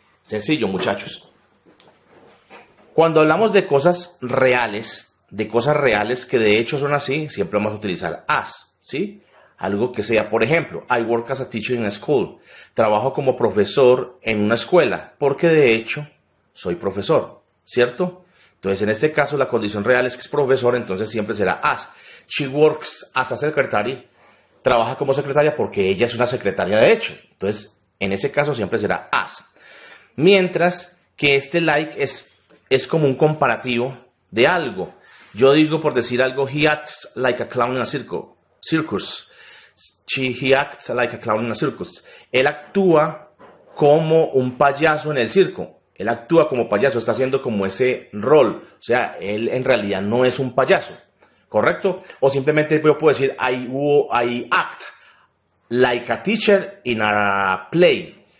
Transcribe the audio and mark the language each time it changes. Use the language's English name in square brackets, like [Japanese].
[Spanish] Sencillo, muchachos. Cuando hablamos de cosas reales que de hecho son así, siempre vamos a utilizar as, ¿sí? Algo que sea, por ejemplo, [English] I work as a teacher in a school. [Spanish] Trabajo como profesor en una escuela, porque de hecho soy profesor, ¿cierto? Entonces, en este caso, la condición real es que es profesor, entonces siempre será as. [English] She works as a secretary. [Spanish] Trabaja como secretaria porque ella es una secretaria de hecho. Entonces, en ese caso siempre será as. Mientras que este like es como un comparativo de algo. Yo digo, por decir algo, [English] he acts like a clown in a circus. He acts like a clown in a circus. [Spanish] Él actúa como un payaso en el circo. Él actúa como payaso, está haciendo como ese rol. O sea, él en realidad no es un payaso. ¿Correcto? O simplemente yo puedo decir, [English] I act like a teacher in a play.